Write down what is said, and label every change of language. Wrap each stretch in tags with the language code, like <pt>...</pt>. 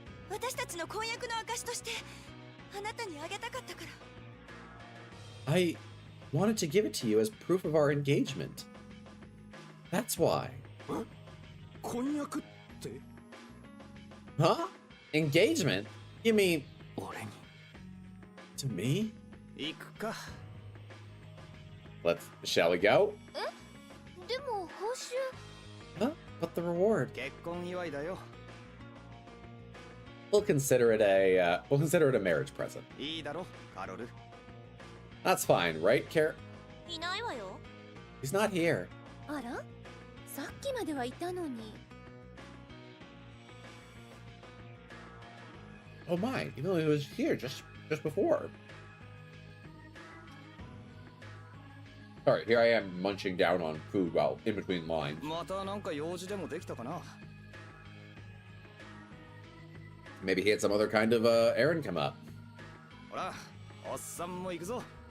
<ja>私たちの婚約の証としてあなたにあげたかったから。</ja> <en>I wanted to give it to you as proof of our engagement. That's why.</en> <ja>婚約って</ja> <en>Huh? Engagement? You mean</en> <ja>俺に</ja> <en>to me?</en> <ja>行くか。</ja> <en>Shall we go?</en> <ja>でも報酬。</ja> <en>Huh? But the reward?</en> <ja>結婚祝いだよ。</ja> <en>We'll consider it a marriage present.</en> <ja>いいだろ、カロル。</ja> <en>That's fine, right, Car?</en> <ja>いないわよ。</ja> <en>He's not here.</en> <ja>あら？さっきまではいたのに。</ja> <en>Oh my, even though he was here just before. Sorry, here I am munching down on food while in between lines.</en> <ja>またなんか用事でもできたかな。</ja> <en>Maybe he had some other kind of errand come up.</en> <ja>ほら、おっさんも行くぞ。</ja>